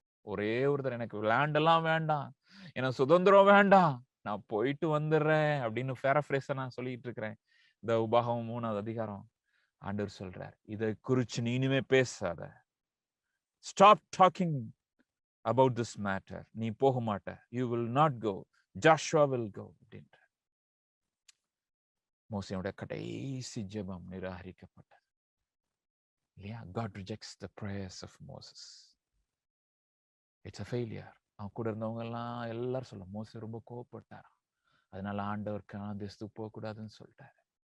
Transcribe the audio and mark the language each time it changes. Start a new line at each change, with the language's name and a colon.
Tamil: ஒரே ஒருத்தர், எனக்கு லேண்ட் எல்லாம் வேண்டாம், எனக்கு சுதந்திரம் வேண்டாம், நான் போயிட்டு வந்துடுறேன் அப்படின்னு பேரஃப்ரேஸ நான் சொல்லிட்டு இருக்கிறேன். இந்த உபாகமம் 3வது அதிகாரம் ஆண்டவர் சொல்றார், இதை குறிச்சு நீ இனிமே பேசாத,
English: Stop talking about this matter.
Tamil: நீ போக மாட்ட,
English: you will not go, Joshua will go
Tamil: அப்படின்ற. மோசேயோட கடைசி ஜெபம் நிராகரிக்கப்பட்டது இல்லையா?
English: God rejects the prayers of Moses. It's a failure.
Tamil: அவன் கூட இருந்தவங்க எல்லாம் எல்லாரும் சொல்ல, மோசே ரொம்ப கோவப்பட்டாராம், அதனால ஆண்டவர் கானான் தேசத்துக்கு போக கூடாதுன்னு சொல்லிட்டாரு.